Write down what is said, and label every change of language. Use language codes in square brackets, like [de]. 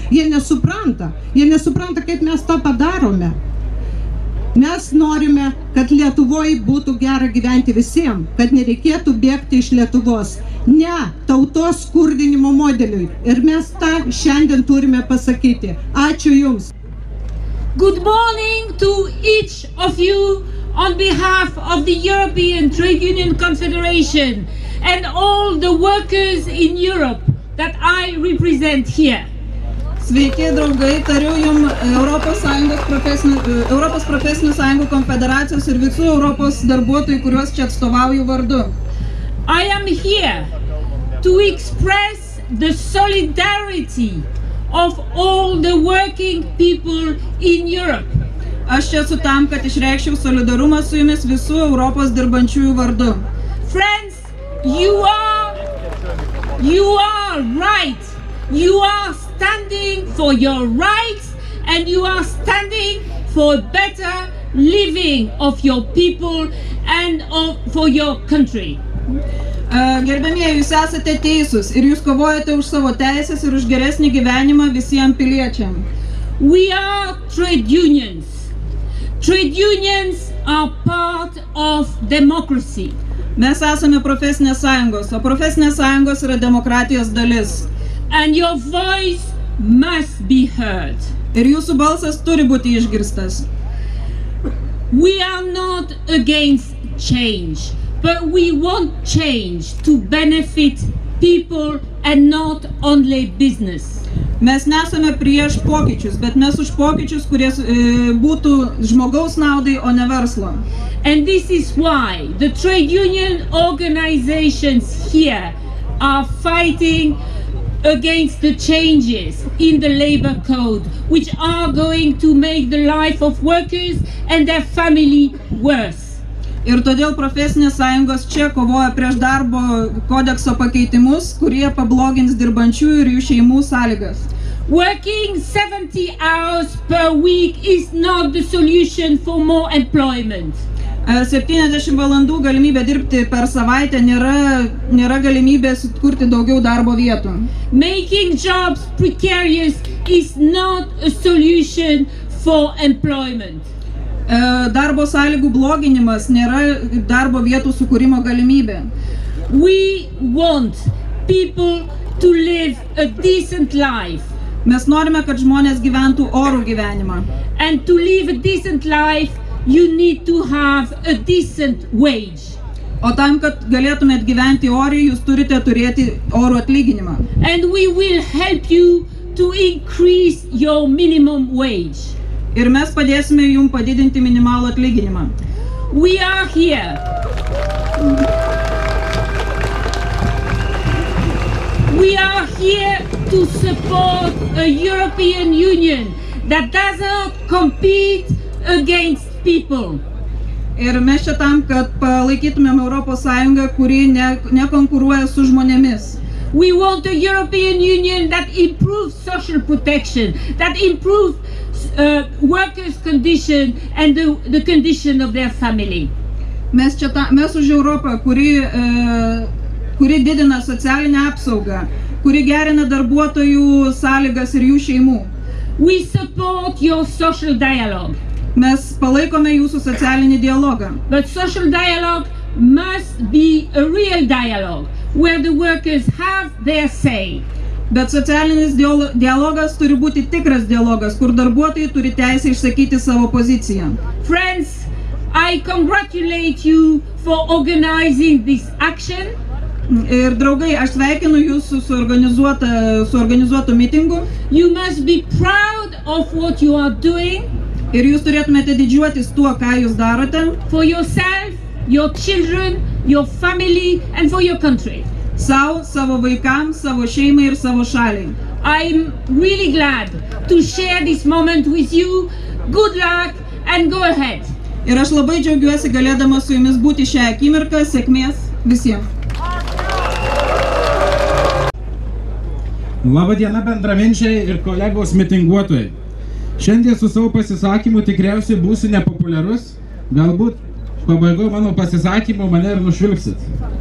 [lt] Jie nesupranta, kaip mes tą padarome. Mes norime, kad Lietuvoje būtų gera gyventi visiems, kad nereikėtų bėgti iš Lietuvos. Ne tautos skurdinimo modeliui. Ir mes tą šiandien turime pasakyti. Ačiū Jums. [en] Good morning to each of you on behalf of the European Trade Union Confederation and all the workers in Europe that I represent here. [lt] Sveiki, draugai, tariu Jums Europos profesinių sąjungų konfederacijos ir visų Europos darbuotojų, kuriuos čia atstovauju vardu. [en] I am here to express the solidarity of all the working people in Europe. [lt] Aš čia esu tam, kad išreikščiau solidarumą su Jumis visų Europos dirbančiųjų vardu. [en] Friends, you are right. You are standing for your rights and you are standing for better living of your people and for your country. [lt] Gerbėmieji, jūs esate teisūs ir jūs kovojate už savo teisės ir už geresnį gyvenimą visiems piliečiams. [en] We are trade unions. Trade unions are part of democracy. [lt] Mes esame profesinės sąjungos, o profesinės sąjungos yra demokratijos dalis. [en] And your voice must be heard. [lt] Ir jūsų balsas turi būti išgirstas. [en] We are not against change, but we want change to benefit people and not only business. [lt] Mes nesame prieš pokyčius, bet mes už pokyčius, kurie būtų žmogaus naudai, o ne verslo. [en] And this is why the trade union organizations here are fighting against the changes in the labor code, which are going to make the life of workers and their family worse. [lt] Ir todėl profesinės sąjungos čia kovoja prieš darbo kodekso pakeitimus, kurie pablogins dirbančiųjų ir jų šeimų sąlygas. [en] Working 70 hours per week is not the solution for more employment. [lt] 70 valandų galimybė dirbti per savaitę nėra galimybė sukurti daugiau darbo vietų. [en] Making jobs precarious is not a solution for employment. [lt] Darbo sąlygų bloginimas nėra darbo vietų sukūrimo galimybė. [en] We want people to live a decent life. [lt] Mes norime, kad žmonės gyventų orų gyvenimą. [en] And to live a decent life, you need to have a decent wage. [lt] O tam, kad galėtumėt gyventi oriai, jūs turite turėti orų atlyginimą. [en] And we will help you to increase your minimum wage. [lt] Ir mes padėsime jums padidinti minimalų atlyginimą. [en] We are here. We are here to support a European Union that doesn't compete against people. [lt] Ir mes čia tam, kad palaikytumėm Europos Sąjungą, kuri nekonkuruoja su žmonėmis. [en] We want a European Union that improves social protection, that improves workers' condition and the condition of their family. [lt] Mes už Europą, kuri didina socialinę apsaugą, kuri gerina darbuotojų sąlygas ir jų šeimų. [en] We support your social dialogue. [lt] Mes palaikome jūsų socialinį dialogą. [en] But social dialogue must be a real dialogue, where the workers have their say. [lt] Bet socialinis dialogas turi būti tikras dialogas, kur darbuotojai turi teisę išsakyti savo poziciją. [en] Friends, I congratulate you for organizing this action. [lt] Ir draugai, aš sveikinu jūs su organizuotu mitingu. [en] You must be proud of what you are doing. [lt] Ir jūs turėtumėte didžiuotis tuo, ką jūs darote. [en] For yourself, your children, your family, and for your country. [lt] Sau, savo vaikams, savo šeimai ir savo šaliai. [en] I'm really glad to share this moment with you. Good luck and go ahead. [lt] Ir aš labai džiaugiuosi galėdama su jumis būti šią akimirką. Sėkmės visiems. Labadiena bendraminčiai ir kolegos mitinguotojai. Šiandien su savo pasisakymu tikriausiai būsiu nepopuliarus, galbūt pabaigoje mano pasisakymo mane ir nušvilpsit.